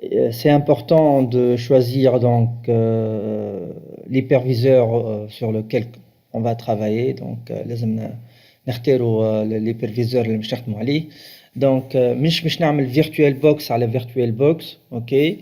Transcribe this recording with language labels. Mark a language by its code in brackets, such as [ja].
[fr] C'est important de choisir donc l'hyperviseur sur lequel on va travailler. [ar] Donc, لازم نختاروا l'hyperviseur اللي باش نخدموا عليه. Donc مش باش نعمل virtual box على virtual box, OK.